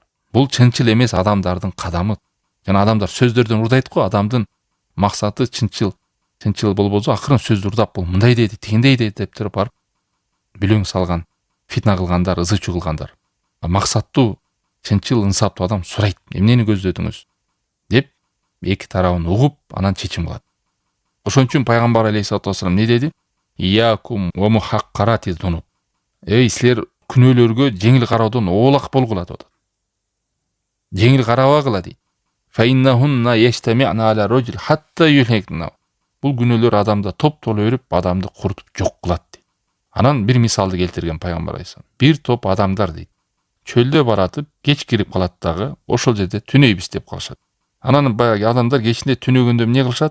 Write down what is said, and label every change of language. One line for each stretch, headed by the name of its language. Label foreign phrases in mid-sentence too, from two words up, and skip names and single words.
Kyrgyz: Бул чынчыл эмес адамдардын кадамы. Жана адамдар сөздөрдөн урдайт го, адамдын максаты чынчыл болбосо акырын сөздү урдап, бул мындай деди, тигиндей деди деп туруп барып бүлөң салган, фитна кылгандар, ызы-чуу кылгандар. Максаттуу, чынчыл, инсаптуу адам сурайт, эмнени көздөдүңүз деп эки тарабын угуп, анан чечим кылат. Ошон үчүн пайгамбар
Arabic: عليه الصلاة والسلام
Kyrgyz: не деди?
Arabic: إياكم ومحقرات الذنوب.
Kyrgyz: Силер күнөөлөргө жеңил кароодон оолак болгула деп атат. Жеңил карабагыла дейт.
Arabic: فإنهن يجتمعن على الرجل حتى يهلكنه.
Kyrgyz: Бул күнөөлөр адамда топтоло өрүп, адамды курутуп жок кылат дейт. Анан бир мисалды келтирген пайгамбар алейхиссалам. Бир топ адамдар дейт. Чөлдө баратып, кеч кирип калат дагы, ошол жерде түнөйбүз деп калышат. Анан баягы адамдар кечинде түнөгөндө эмне кылышат?